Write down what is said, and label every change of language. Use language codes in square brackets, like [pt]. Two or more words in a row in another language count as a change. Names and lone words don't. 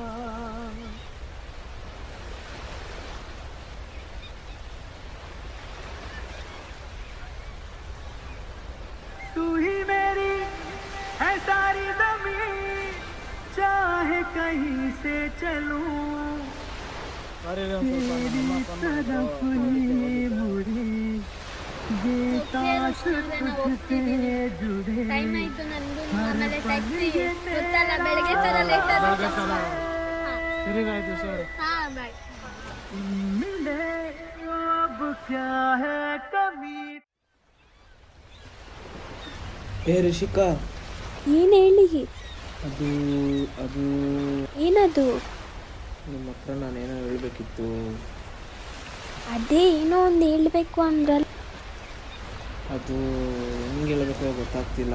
[hi] तू ही मेरी है सारी ज़मीन, चाहे कहीं से चलूं तेरी तरफ ही मुड़े ये ताश तुझसे जुड़े. [kn] ಟೈಮ್ ಆಯ್ತು ನಂದು. ಆಮೇಲೆ ಟ್ಯಾಕ್ಸಿ ಗೊತ್ತಲ್ಲ, ಬೆಳಗ್ಗೆ ತರ ಲೇಟ್ ಸರಿಗಾಯ್ತು ಸರ್. ಹಾಂ ಬಾಯ್. [hi] मिले अब क्या है कमी. [kn] ಏ ರಿಷಿಕಾ, ಏನು ಹೇಳಿ? ಅದು ಏನದು? ನಿಮ್ಮ ಹತ್ರ ನಾನೇನೋ ಹೇಳಬೇಕಿತ್ತು. ಅದೇ ಏನೋ ಒಂದು ಹೇಳಬೇಕು ಅಂದ್ರಲ್ಲ. ಅದು ಹೆಂಗೆ ಹೇಳಬೇಕೋ ಗೊತ್ತಾಗ್ತಿಲ್ಲ.